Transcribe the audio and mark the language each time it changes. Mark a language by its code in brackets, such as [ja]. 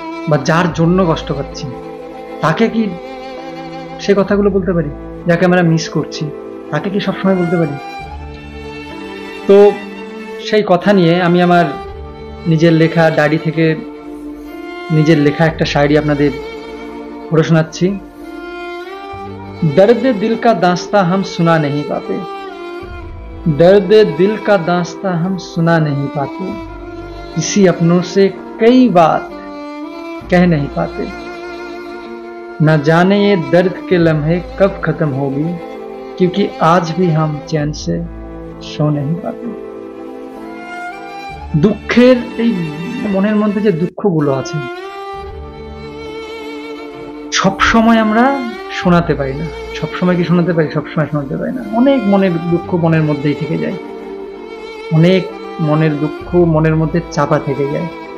[bn] বা যার জন্য কষ্ট পাচ্ছি তাকে কি সে কথাগুলো বলতে পারি? যাকে আমরা মিস করছি তাকে কি সবসময় বলতে পারি? তো সেই কথা নিয়ে আমি আমার নিজের লেখা ডায়েরি থেকে নিজের লেখা একটা শায়রি আপনাদের পড়ে শোনাচ্ছি। [hi] दर्द दिल का दास्तां हम सुना नहीं पाते, दर्द दिल का दास्तां हम सुना नहीं पाते, किसी अपनों से कई बात कह नहीं पाते, न जाने ये दर्द के लम्हे कब खत्म होगी, क्योंकि आज भी हम चैन से सो नहीं पाते। [bn] দুঃখের এই মনের মধ্যে যে দুঃখগুলো আছে সব সময় আমরা শোনাতে পারি না। সব সময় কি শোনাতে পারি? সব সময় শোনাতে পারি না। অনেক মনের দুঃখ মনের মধ্যেই থেকে যায়, অনেক মনের দুঃখ মনের মধ্যে চাপা থেকে যায়।